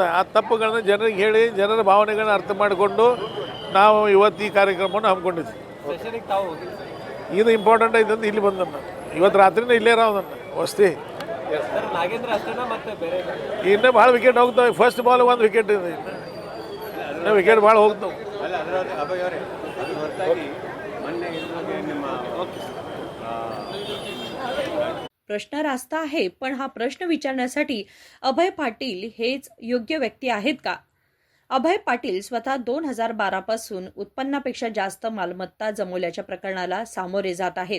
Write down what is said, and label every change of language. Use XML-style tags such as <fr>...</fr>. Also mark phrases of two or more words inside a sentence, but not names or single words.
<kn>ಆ ತಪ್ಪುಗಳನ್ನ ಜನರಿಗೆ ಹೇಳಿ ಜನರ ಭಾವನೆಗಳನ್ನ ಅರ್ಥ ಮಾಡಿಕೊಂಡು ನಾವು ಇವತ್ತು ಈ ಕಾರ್ಯಕ್ರಮವನ್ನು ಹಮ್ಮಿಕೊಂಡಿದ್ವಿ. ಇದು ಇಂಪಾರ್ಟೆಂಟ್ ಐತಂದು ಇಲ್ಲಿ ಬಂದನ್ನ, ಇವತ್ತು ರಾತ್ರಿನ ಇಲ್ಲೇ ಇರೋದನ್ನ ವಸ್ತಿ. ಇನ್ನೂ ಭಾಳ ವಿಕೆಟ್ ಹೋಗ್ತಾವೆ.</kn> <en>first ball</en> <kn>ಒಂದು ವಿಕೆಟ್ ಇದೆ, ಇನ್ನೂ ವಿಕೆಟ್ ಭಾಳ ಹೋಗ್ತಾವೆ.</kn> <mr>प्रश्न रास्ता आहे, पण हा प्रश्न विचारण्यासाठी अभय पाटील हेच योग्य व्यक्ती आहेत का? अभय पाटील स्वतः 2012 पासून उत्पन्नापेक्षा जास्त मालमत्ता जमवल्याच्या प्रकरणाला सामोरे जात आहेत.</mr>